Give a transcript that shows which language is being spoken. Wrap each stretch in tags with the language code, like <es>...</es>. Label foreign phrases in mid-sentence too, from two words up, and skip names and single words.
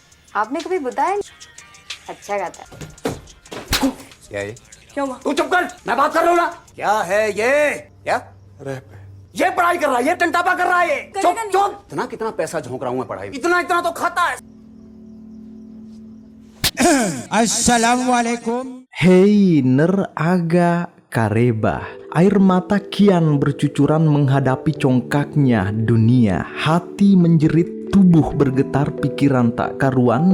<hi>आपने कभी बताया नहीं? अच्छा गाता है। क्या ये? क्यों माँ? तू चुप कर, मैं बात कर रहा हूँ ना। क्या है ये? क्या? रैप है। ये पढ़ाई कर रहा है, ये टंटापा कर रहा है, ये चुप चुप। इतना कितना पैसा झोंक रहा हूँ मैं पढ़ाई में। इतना इतना तो खाता है।</hi> <id>Assalamualaikum. Hei Neraga Kareba. Air mata kian bercucuran menghadapi congkaknya dunia. Hati menjerit, tubuh bergetar, pikiran tak karuan.</id>